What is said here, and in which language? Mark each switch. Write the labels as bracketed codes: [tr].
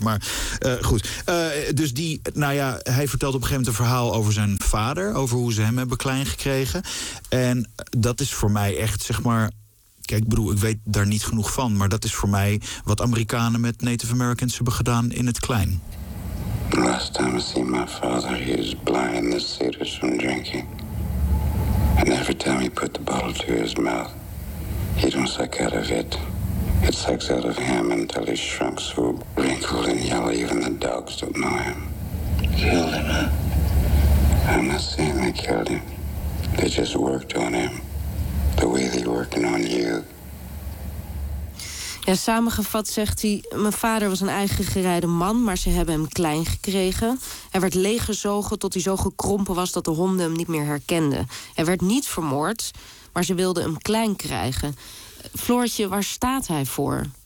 [nl] Maar goed. Hij vertelt op een gegeven moment een verhaal over zijn vader. Over hoe ze hem hebben klein gekregen. En dat is voor mij echt, zeg maar... Kijk, ik weet daar niet genoeg van. Maar dat is voor mij wat Amerikanen met Native Americans hebben gedaan in het klein. [en] Last time I see my father, he was blind, the cedars from drinking. And every time he put the bottle to his mouth, he don't suck out of it. It sucks out of him until he's shrunk so wrinkled and yellow, even the dogs don't know him. Killed him, huh? I'm not saying they killed him. They just worked on him. The way they're working on you. [nl] Ja, samengevat zegt hij, mijn vader was een eigen gereide man, maar ze hebben hem klein gekregen. Hij werd leeggezogen tot hij zo gekrompen was dat de honden hem niet meer herkenden. Hij werd niet vermoord, maar ze wilden hem klein krijgen. Floortje, waar staat hij voor?